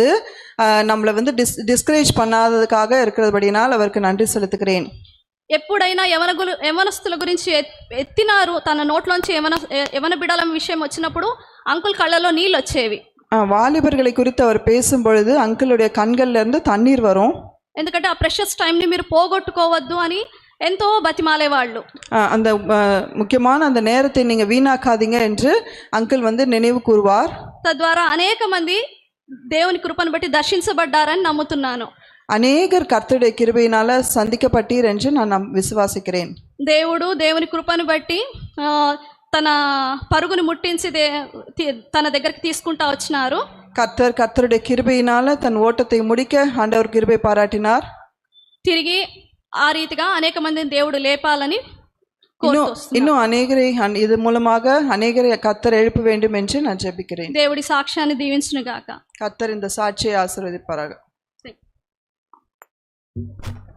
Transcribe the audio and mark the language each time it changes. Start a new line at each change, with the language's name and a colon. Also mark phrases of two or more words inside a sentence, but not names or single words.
Tamil: நம்மளை வந்து டிஸ்கரேஜ் பண்ணாததுக்காக இருக்கிறபடினால் அவருக்கு நன்றி செலுத்துகிறேன்.
Telugu: ఎప్పుడైనా యవనస్తుల గురించి ఎత్తినారు తన నోట్లోంచి యవన బిడల విషయం వచ్చినప్పుడు అంకుల్ కళ్ళలో నీళ్ళు వచ్చేవి.
Tamil: வாலிபர்களை குறித்து அவர் பேசும் பொழுது அங்கிளுடைய கண்கள்ல இருந்து தண்ணீர் வரும்.
Telugu: ఎందుకంటే ఆ
English: precious time
Telugu: మీరు పోగొట్టుకోవద్దు అని ఎంతో బతిమాలేవాళ్ళు.
Tamil: அந்த முக்கியமான அந்த நேரத்தை நீங்க வீணாக்காதீங்க என்று அங்கிள் வந்து நினைவு கூறுவார்.
Telugu: తద్వారా అనేక మంది దేవుని కృపను బట్టి దర్శించబడ్డారని నమ్ముతున్నాను.
Tamil: அநேகர் கர்த்தருடைய கிருபையினால சந்திக்கப்பட்டீர் என்று நான் விசுவாசிக்கிறேன்.
Telugu: దేవుని కృపను బట్టి తన పరుగుని ముట్టించి తన దగ్గరికి తీసుకుంటా వచ్చినారు.
Tamil: கர்த்தருடைய கிருபையினால தன் ஓட்டத்தை முடிக்க ஆண்டவர் கிருபை பாராட்டினார்.
Telugu: తిరిగి ఆ రీతిగా అనేక మందిని దేవుడు లేపాలని
Tamil: இன்னும் அநேகரை இது மூலமாக அநேகரை கர்த்தர் எழுப்ப வேண்டும் என்று நான் ஜெபிக்கிறேன்.
Telugu: దేవుడి సాక్ష్యాన్ని దీవించును గాక.
Tamil: கர்த்தர் இந்த சாட்சியை ஆசீர்வதிப்பாராக.